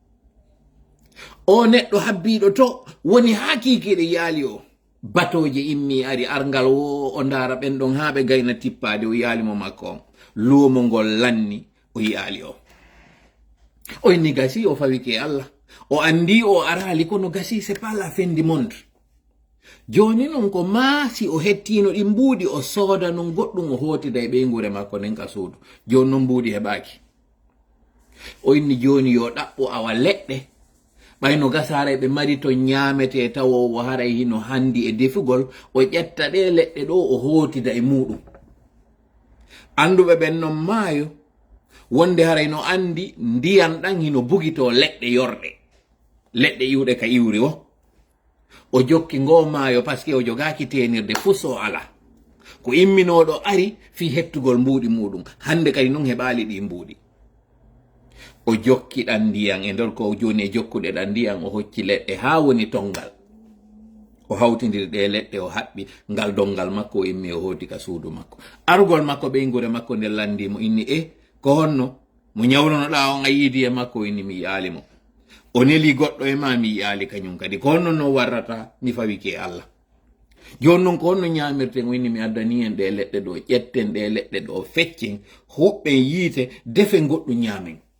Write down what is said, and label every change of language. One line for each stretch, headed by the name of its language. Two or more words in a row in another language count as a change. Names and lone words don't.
Fula: o neɗɗo habbiɗo to woni hakikiɗe yaali o batoje immi ari argal o ndara ɓen ɗon ha ɓe gayna tippade o yaalimo makko on luumo ngol lanni o yaali o inni gasi o fawike Allah o andi o arali kono gasi
French: c'est pas la fin du monde
Fula: joni non ko maasi o hettino ɗi mbuuɗi o sooda non goɗɗum o hotida e ɓeygure makko nen ka suudu joni non mbuuɗi heɓaki o inni joni yo ɗaɓɓo awa leɗɗe ɓayno gasara ɓe mari to ñamete tawo o haray hino handi e defugol o ƴetta ɗe leɗɗe ɗo o hotida e muɗum anduɓe ɓen non maayo wonde haray no andi ndiyam ɗan hino bugito leɗɗe yorɗe leɗɗe iwɗe ka iwri o jokki ngo maayo par ce que o jogaki tenirde fuso ala ko imminoɗo ari fi hettugol mbuuɗi muɗum hande kadi non heɓali ɗi mbuuɗi o jokki ɗan ndiyam e nder ko joni e jokkuɗe ɗan ndiyam o hocci leɗɗe ha woni tongal o hawtidiri ɗe leɗɗe o haɓɓi ngal dongal makko o immi o hoti ka suudu makko argol makko ɓeygure makko nde landimo inni ko honno mo ñawlonoɗa on a yiidi e makko inni mi yaalimo o neli goɗɗo e ma mi yaali kañum kadi ko honno no warrata mi fawike Allah joni noon ko honno ñamirten o inni mi addani en ɗe leɗɗe ɗo ƴetten ɗe leɗɗe ɗo feccen huɓɓen yiite defen goɗɗum ñamen